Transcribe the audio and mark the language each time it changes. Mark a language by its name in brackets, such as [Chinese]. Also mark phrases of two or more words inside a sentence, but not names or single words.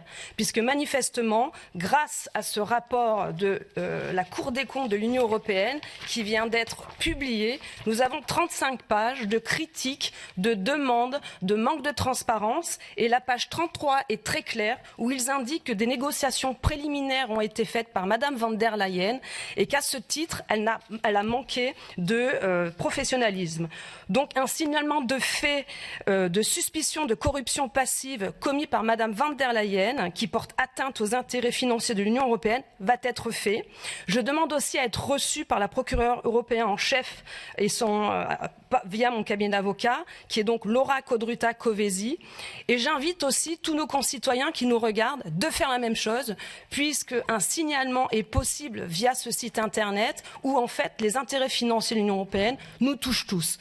[French] Puisque manifestement, grâce à ce rapport de la Cour des comptes de l'Union européenne qui vient d'être publié, nous avons 35 pages de critiques, de demandes, de manque de transparence. Et la page 33 est très claire, où ils indiquent que des négociations préliminaires ont été faites par Madame van der Leyen et qu'à ce titre, elle a manqué de professionnalisme. Donc un signalement de fait de suspicion de corruption passive commis par Madame van der Leyen, qui porte atteinte aux intérêts financiers de l'Union européenne, va être fait. Je demande aussi à être reçue par la procureure européenne en chef et via mon cabinet d'avocats, qui est donc Laura Codruta Covesi. Et j'invite aussi tous nos concitoyens qui nous regardent de faire la même chose, puisque un signalement est possible via ce site internet où en fait les intérêts financiers de l'Union européenne nous touchent tous.